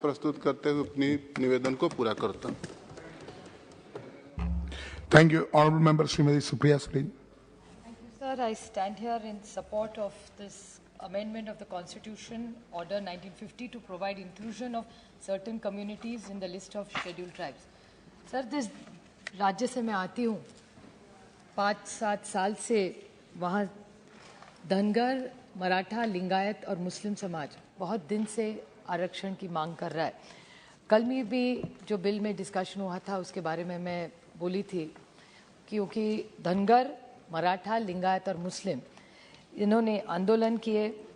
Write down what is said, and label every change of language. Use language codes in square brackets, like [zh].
[hi] प्रस्तुत करते हुए अपनी निवेदन को पूरा करता हूं। [en] Thank you. Honorable Member Srimati Supriya Sudin. Thank you, sir. I stand here in support of this amendment of the Constitution, Order 1950, to provide inclusion of certain communities in the list of scheduled tribes. Sir, this [hi] राज्य से मैं आती हूँ, 5-7 साल से वहाँ धनगर, मराठा, लिंगायत और मुस्लिम समाज बहुत दिन से आरक्षण की मांग कर रहा है। कल में भी जो बिल में डिस्कशन हुआ था उसके बारे में मैं बोली थी, क्योंकि धनगर, मराठा, लिंगायत और मुस्लिम इन्होंने आंदोलन किए।